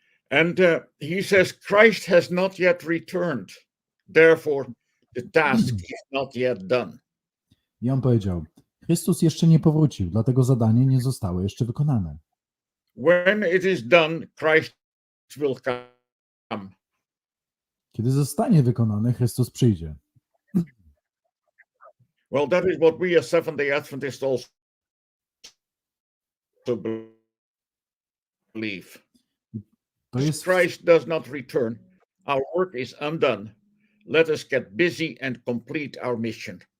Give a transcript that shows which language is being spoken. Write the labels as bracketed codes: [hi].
[en] And he says, Christ has not yet returned. Therefore, the task is not yet done. [pl] I on powiedział, Chrystus jeszcze nie powrócił, dlatego zadanie nie zostało jeszcze wykonane. [en] When it is done, Christ will come. [pl] Kiedy zostanie wykonane, Chrystus przyjdzie. [en] Well, that is what we as Seventh-day Adventists also believe. [pl] To jest, [en] Christ does not return. Our work is undone. Let us get busy and complete our mission.